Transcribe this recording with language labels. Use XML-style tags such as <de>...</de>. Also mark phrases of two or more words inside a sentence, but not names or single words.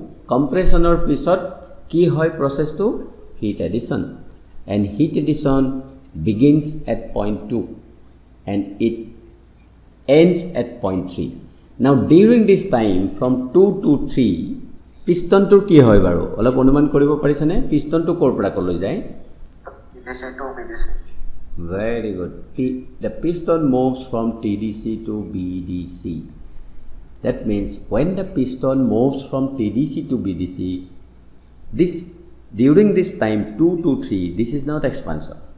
<en>Compression or</en> <as>পিছত কি হয়</as> <en>process to heat addition, and heat addition begins at point 2 and it ends at point 3. Now during this time from 2 to 3</en> <as>পিষ্টন টো কি হয় বাৰু অলপ অনুমান কৰিব পাৰিছানে পিষ্টন টো ক'ৰ পৰা ক'লৈ যায়</as> <en>TDC to BDC. Very good. The piston moves from TDC to BDC. That means when the piston moves from TDC to BDC, this during this time 2 to 3, this is not expansion.</en>